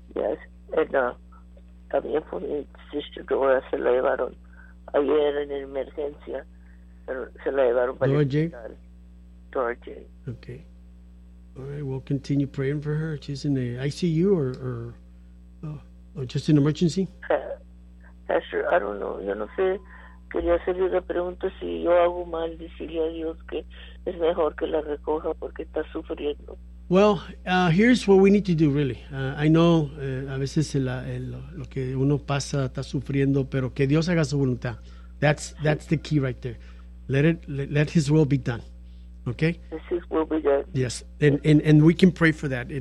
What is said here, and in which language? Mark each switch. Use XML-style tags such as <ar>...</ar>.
<en>Yes, and</en> <es>también fue mi Sister Dora, se la llevaron ayer en emergencia, pero se la llevaron para Dora el hospital.</es> <en>Dora J. Okay. All right, we'll continue praying for her. She's in the ICU or just in emergency? Pastor, I don't know.</en> <es>Yo no sé. Quería hacerle una pregunta, si yo hago mal, decirle a Dios que es mejor que la recoja porque está sufriendo.</es> <en>Well, here's what we need to do, really. I know</en> <es>a veces lo que uno pasa está sufriendo, pero que Dios haga su voluntad.</es> <en>That's the key right there. Let His will be done, okay? Let His will be done. Yes, and we can pray for that.</en>